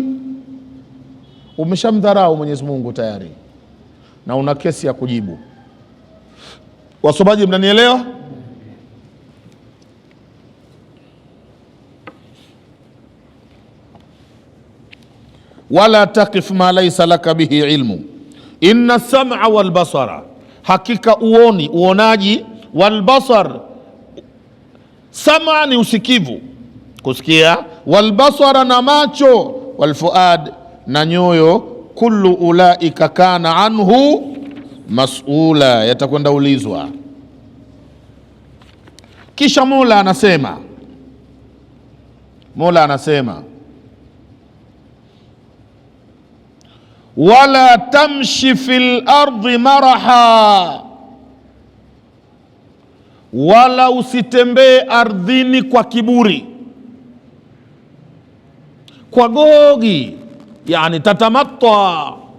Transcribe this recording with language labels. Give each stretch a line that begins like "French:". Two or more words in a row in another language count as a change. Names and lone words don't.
Swahili: Umeshamdharau Mwenyezi Mungu tayari, na una kesi ya kujibu. Wasomaji, mnanielewa?
Arabic: ولا تقف ما ليس لك به علم إن السمع والبصر,
Swahili: hakika uonaji,
Arabic: والبصر, sam'a
Swahili: ni usikivu, kusikia,
Arabic: والبصر
Swahili: na macho,
Arabic: والفؤاد
Swahili: na nyoyo,
Arabic: كل أولئك كان عنه مسؤولا,
Swahili: yatakwenda ulizwa. Kisha Mola anasema
Arabic: ولا تمش في الأرض مرحا,
Swahili: wala usitembee ardhini kwa kiburi, kwa gogi, yani tatamatta.